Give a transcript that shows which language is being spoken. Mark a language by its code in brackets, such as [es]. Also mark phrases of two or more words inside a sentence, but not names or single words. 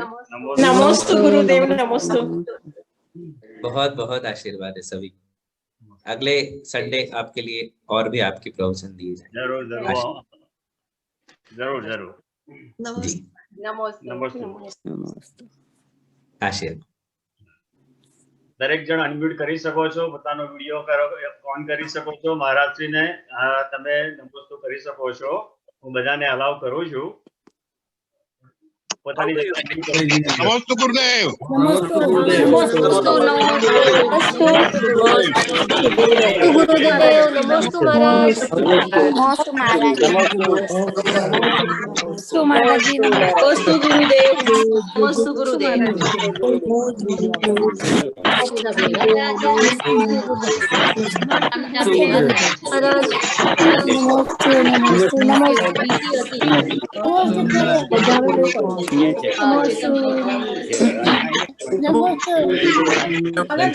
[hi] नमोस्तु गुरुदेव, नमोस्तु। बहुत बहुत आशीर्वाद है सभी। अगले संडे आपके लिए और भी आपकी प्रवचन दिए जाए। जरूर जरूर जरूर जरूर। नमोस्तु। आशीर्वाद। [gu] દરેક જણ અનમ્યુટ કરી શકો છો, પોતાનો વિડિયો ઓન કરી શકો છો। મહારાજશ્રીને તમે નમસ્તો કરી શકો છો। હું બધાને અલાઉ કરું છું। પોતાની જગ્યાએ નમસ્તે ગુરુદેવ. નમસ્તુ ગુરુદેવ નમસ્તુ મહારાજ નમસ્તુ મહારાજ નમસ્તુ માતાજી [hi] नमोस्तु गुरुदेव नमोस्तु गुरुदेव [gu] મહારાજ નમસ્તુ નમસ્તુ નમસ્તુ નમસ્તુ